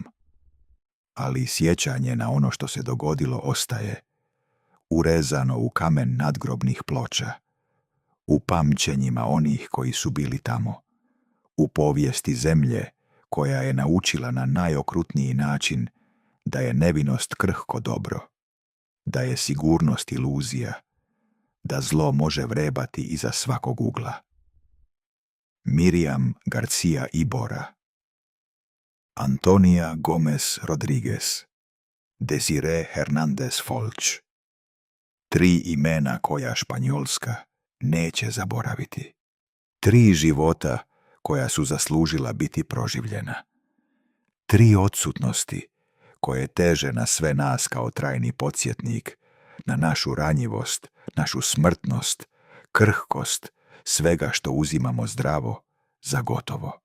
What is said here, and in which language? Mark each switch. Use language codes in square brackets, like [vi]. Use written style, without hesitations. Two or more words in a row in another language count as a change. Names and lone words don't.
[hr] Ali sjećanje na ono što se dogodilo ostaje, urezano u kamen nadgrobnih ploča, u pamćenjima onih koji su bili tamo, u povijesti zemlje koja je naučila na najokrutniji način da je nevinost krhko dobro, da je sigurnost iluzija, da zlo može vrebati iza svakog ugla. Miriam García Ibora, Antonia Gómez Rodríguez, Desire Hernández Folch. 3 imena koja Španjolska neće zaboraviti. 3 života koja su zaslužila biti proživljena. 3 odsutnosti koje teže na sve nas kao trajni podsjetnik na našu ranjivost, našu smrtnost, krhkost svega što uzimamo zdravo za gotovo.